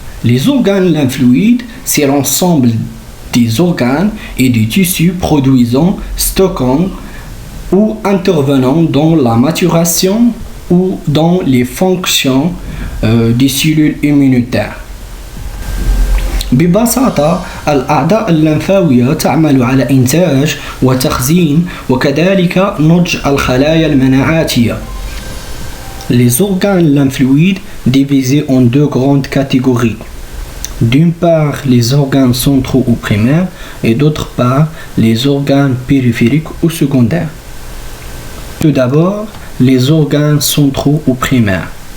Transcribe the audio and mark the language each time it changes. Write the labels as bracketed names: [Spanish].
[French] Les organes lymphoïdes, c'est l'ensemble des organes et des tissus produisant, stockant ou intervenant dans la maturation ou dans les fonctions des cellules immunitaires. [Arabic] ببساطة الأعضاء اللمفاوية تعمل على إنتاج وتخزين وكذلك نضج الخلايا المناعاتية. [French] Les organes lymphoïdes divisés en deux grandes catégories. D'une part, les organes centraux ou primaires et d'autre part, les organes périphériques ou secondaires. Tout d'abord, les organes centraux ou primaires.